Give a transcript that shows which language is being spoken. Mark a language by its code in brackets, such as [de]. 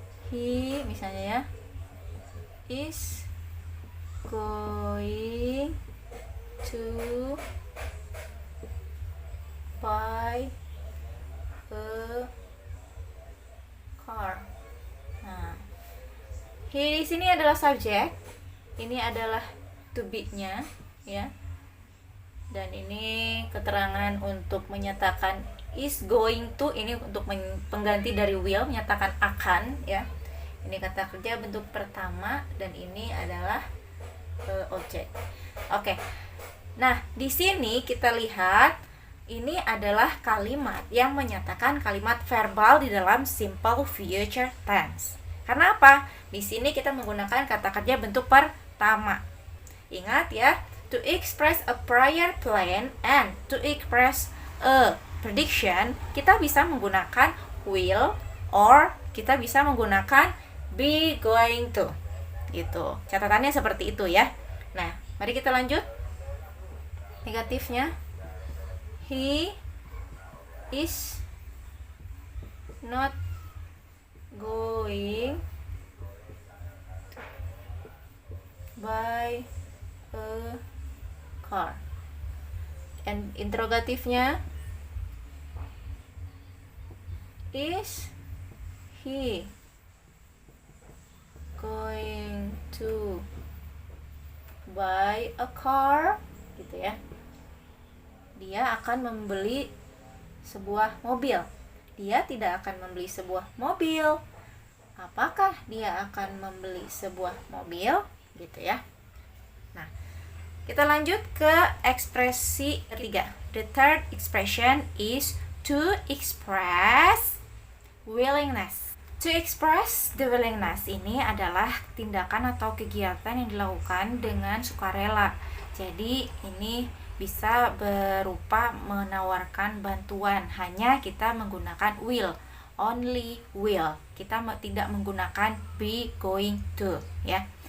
[en] He, [id] misalnya ya, [en] is going to buy a car. [id] Nah, he di sini adalah subjek, ini adalah to be-nya, ya. Dan ini keterangan untuk menyatakan is going to, ini untuk pengganti dari will, menyatakan akan, ya. Ini kata kerja bentuk pertama dan ini adalah objek. Oke. Nah, di sini kita lihat ini adalah kalimat yang menyatakan kalimat verbal di dalam simple future tense. Karena apa? Di sini kita menggunakan kata kerja bentuk pertama. Ingat ya, [en] to express a prior plan and to express a prediction, [id] kita bisa menggunakan will or kita bisa menggunakan be going to. Gitu. Catatannya seperti itu ya. Nah, mari kita lanjut. Negatifnya, [en] he is not going buy a car. And interrogatifnya, is he going to buy a car? [id] Gitu ya. Dia akan membeli sebuah mobil. Dia tidak akan membeli sebuah mobil. Apakah dia akan membeli sebuah mobil? Gitu ya. Nah, kita lanjut ke ekspresi ketiga. [en] The third expression is to express willingness. To express the willingness [id] ini adalah tindakan atau kegiatan yang dilakukan dengan sukarela. Jadi ini bisa berupa menawarkan bantuan. Hanya kita menggunakan will, [en] only will. [id] Kita tidak menggunakan be going to, ya.